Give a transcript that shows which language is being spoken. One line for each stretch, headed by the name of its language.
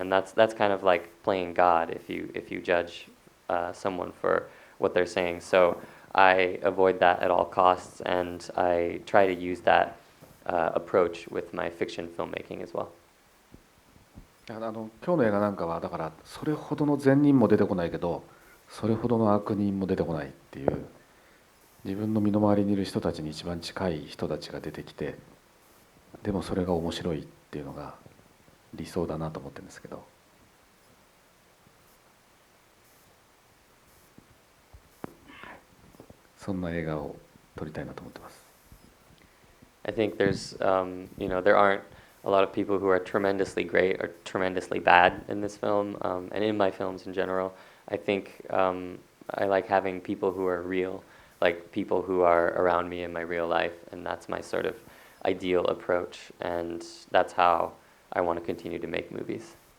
English: And that's kind of like playing God if you judge someone for what they're saying. So I avoid that at all costs, and I try to use that approach with my fiction filmmaking as well.
Japanese: 今日の映画なんかはだからそれほどの善人も出てこないけどそれほどの悪人も出てこないっていう、自分の身の回りにいる人たちに一番近い人たちが出てきて、でもそれが面白いっていうのが理想だなと思ってるんですけど。そんな映画を撮りたいなと思ってます。
English: I think there aren't a lot of people who are tremendously great or tremendously bad in this film, and in my films in general. I think I like having people who are real, like people who are around me in my real life, and that's my sort of ideal approach, and that's how I want to continue to make movies.